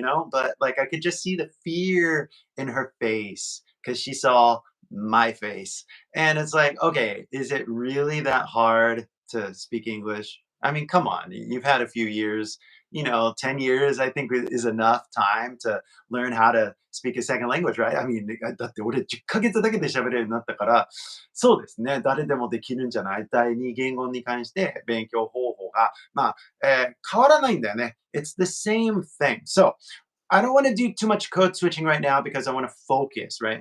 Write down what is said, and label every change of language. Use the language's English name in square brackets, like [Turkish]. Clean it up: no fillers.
[English] But like I could just see the fear in her face because she saw my face. And it's like, okay, is it really that hard to speak English? I mean, come on, you've had a few years, 10 years, I think is enough time to learn how to speak a second language, right? I mean, [Japanese] だって俺10ヶ月だけで喋れるようになったから、そうですね、誰でもできるんじゃない第二言語に関して勉強方法が、まあ、変わらないんだよね。 [English] It's the same thing. So, I don't want to do too much code switching right now because I want to focus, right?